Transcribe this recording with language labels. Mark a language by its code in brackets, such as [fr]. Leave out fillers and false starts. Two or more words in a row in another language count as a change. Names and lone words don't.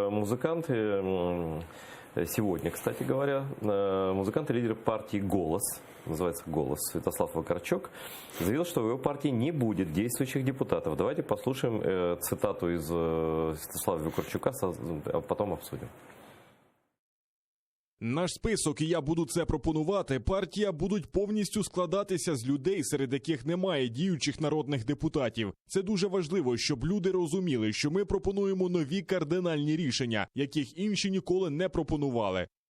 [ru] музыканты, сегодня, кстати говоря, музыкант и лидер партии «Голос», называется «Голос», Святослав Вакарчук, заявил, что в его партии не будет действующих депутатов. Давайте послушаем цитату из Святослава Вакарчука, а потом обсудим. [uk] Наш список, і я буду це пропонувати, партія будуть повністю складатися з людей, серед яких немає діючих народних депутатів. Це дуже важливо, щоб люди розуміли, що ми пропонуємо нові кардинальні рішення, яких інші ніколи не пропонували.